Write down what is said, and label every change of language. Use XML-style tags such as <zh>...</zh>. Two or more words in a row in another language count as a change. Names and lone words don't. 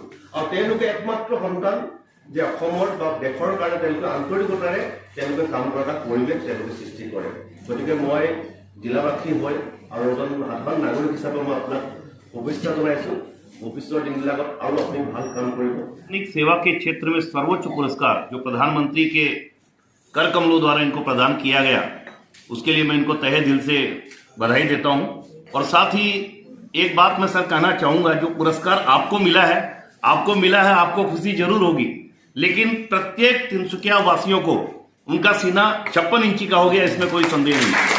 <as>আৰু তেওঁলোকে একমাত্ৰ সন্তান যে অসমৰ বা দেশৰ কাৰণে তেওঁলোকে আন্তৰিকতাৰে তেওঁলোকে কাম কৰা এটা পৰিৱেশ তেওঁলোকে সৃষ্টি কৰে। গতিকে মই জিলাবাসী হৈ আৰু এজন সাধাৰণ নাগৰিক হিচাপে মই আপোনাক শুভেচ্ছা জনাইছোঁ। ভৱিষ্যতৰ দিনবিলাকত আৰু আপুনি ভাল কাম কৰিব।</as> <hi>सार्वजनिक सेवा के क्षेत्र में सर्वोच्च पुरस्कार जो प्रधानमंत्री के कर कमलों द्वारा इनको प्रदान किया गया, उसके लिए मैं इनको तहे दिल से बधाई देता हूं। और साथ ही एक बात मैं सर कहना चाहूंगा, जो पुरस्कार आपको मिला है आपको खुशी जरूर होगी, लेकिन प्रत्येक तिनसुकिया वासियों को उनका सीना 56 इंची का हो गया, इसमें कोई संदेह नहीं।</hi>